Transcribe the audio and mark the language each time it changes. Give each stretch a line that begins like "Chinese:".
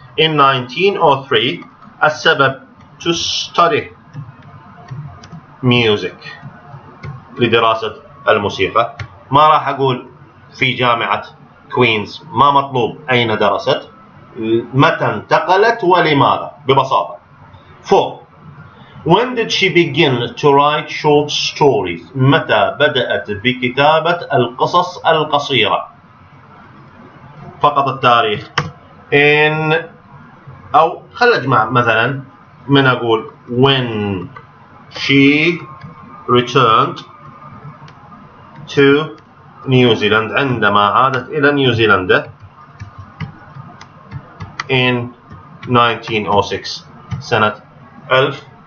English: in 1903
Arabic: السبب
English: to study music،
Arabic: لدراسة الموسيقى. ما راح أقول في جامعة كوينز، ما مطلوب أين درست، متى انتقلت ولماذا، ببساطة. 4.
English: When did she begin to write short stories؟
Arabic: متى بدأت بكتابة القصص القصيرة؟ فقط التاريخ.
English: in،
Arabic: أو خل أجمع مثلا من أقول
English: when she returned to New Zealand،
Arabic: عندما عادت إلى نيوزيلندا
English: in 1906،
Arabic: سنة 1906.